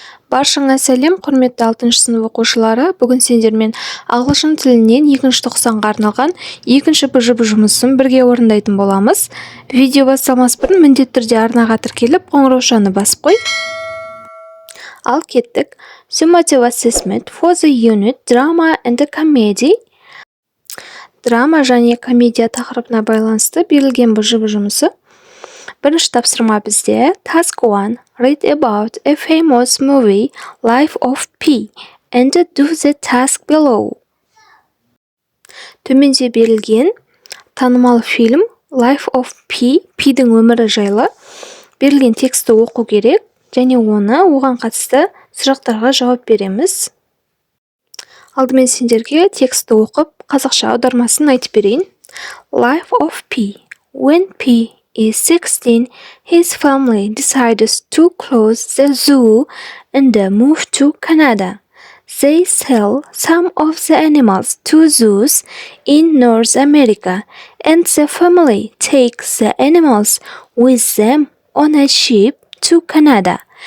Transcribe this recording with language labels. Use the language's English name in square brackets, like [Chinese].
[Kazakh] Баршаңа сәлем, құрметті 6 сынып оқушылары. Бүгін сендермен ағылшын тілінен 2-ші тоқсанға арналған 2-ші БЖБ жұмысын бірге орындайтын боламыз. Видео басталмас бұрын міндетті түрде арнаға тіркеліп, қоңыраушаны басып қой. Ал кеттік. [English] Summative assessment for the unit Drama and Comedy. [Kazakh] Драма және комедия тақырыбына байланысты берілген БЖБ жұмысы. Бірінші тапсырма бізде Task 1. [English] Read about a famous movie, Life of Pi, and do the task below. [Kazakh] Төменде берілген танымал фильм Life of Pi, Пидің өмірі жайлы берілген тексті оқу керек, және оған қатысты сұрақтарға жауап береміз. Алдымен сендерге тексті оқып, қазақша аудармасын айтып берейін. [English] Life of Pi. When Pi is 16, his family decides to close the zoo and move to Canada. They sell some of the animals to zoos in North America, and the family takes the animals with them on a ship to Canada.